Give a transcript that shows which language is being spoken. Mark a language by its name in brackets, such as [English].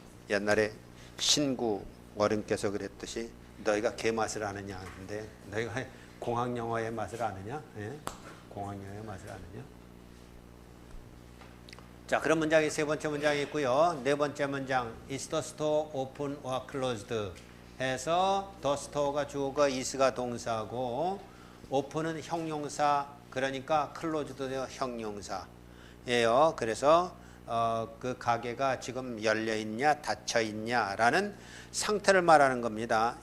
[Korean] 옛날에 신구 어른께서 그랬듯이 너희가 개 맛을 아느냐 하는데 너희가 공학영어의 맛을 아느냐? 예? 공학영어의 맛을 아느냐? 자, 그런 문장이 세 번째 문장이 있고요. 네 번째 문장 [English] Is the store open or closed? [Korean] 해서 the store가 주어가 is가 동사고 open은 형용사 그러니까 closed도 형용사예요. 그래서 그 가게가 지금 열려 있냐 닫혀 있냐라는 상태를 말하는 겁니다.